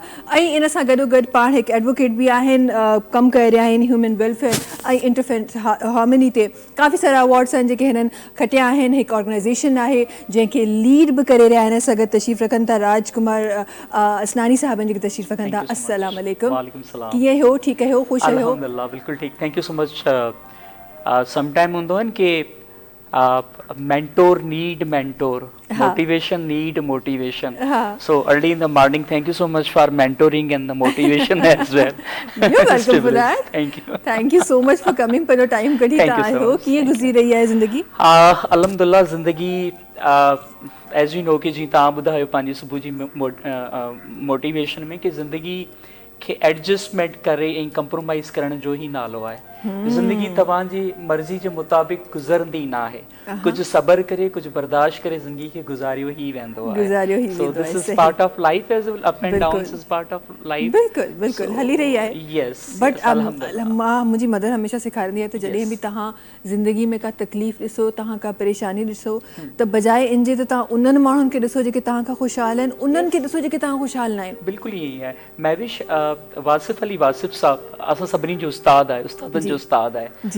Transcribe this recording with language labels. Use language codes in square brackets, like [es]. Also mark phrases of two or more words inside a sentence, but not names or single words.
[sd] ऐं इन सां गॾोगॾु पाण हिकु एडवोकेट बि आहिनि, कमु करे रहिया आहिनि [en] human welfare [sd] ऐं [en] interference harmony [sd] ते। काफ़ी सारा अवॉर्ड्स आहिनि जेके हिननि खटिया आहिनि। हिकु ऑर्गेनाइज़ेशन आहे जंहिंखे लीड बि करे रहिया आहिनि। असां गॾु तशरीफ़ रखनि था राजकुमार असनानी साहिबनि जेके तशरीफ़ रखनि था। [ar] السلام عليكم, [sd] कीअं हो? ठीकु आहियो, ख़ुशि आहियो? अल्हम्दुलिल्लाह बिल्कुलु ठीकु, [en] Thank you so much. some time [sd] हूंदो आहे न कि [en] mentor need mentor, motivation need motivation. So early in the morning, thank you so much for mentoring and the motivation as well. You're welcome for that. Thank you. Thank you so much for coming [sd] पर टाइम कढी था आए हो। कीअं गुज़री रही आहे ज़िंदगी? अल्हम्दुलिल्लाह ज़िंदगी [en] as you know [sd] कि जी तव्हां ॿुधायो पंहिंजी सुबुह जी मोटिवेशन में कि ज़िंदगी खे एडजस्टमेंट करे ऐं कंप्रोमाइज़ करण जो ई नालो आहे। ज़िंदगी तव्हांजी मर्ज़ी जे मुताबिक़ गुज़रंदी न आहे। कुझु सब्र करे, कुझु बर्दाश्त करे ज़िंदगी खे गुज़ारियो ई वेंदो आहे। [en] So this is part of life as well, ups and downs is part of life. [sd] बिल्कुलु हली रही आहे। यस, बट मुंहिंजी मदर हमेशह सेखारींदी आहे त जॾहिं बि तव्हां ज़िंदगी में का तकलीफ़ ॾिसो, तव्हां का परेशानी ॾिसो, त बजाए इन जे त तव्हां उन्हनि माण्हुनि खे ॾिसो जेके तव्हां खां ख़ुशहाल आहिनि, उन्हनि खे ॾिसो जेके तव्हां ख़ुशहाल न आहिनि। बिल्कुलु ईअं ई आहे। महविश वासिफ़ अली वासिफ़ साहब असां सभिनी जो उस्ताद आहे, उस्तादनि जो उस्ताद आहे।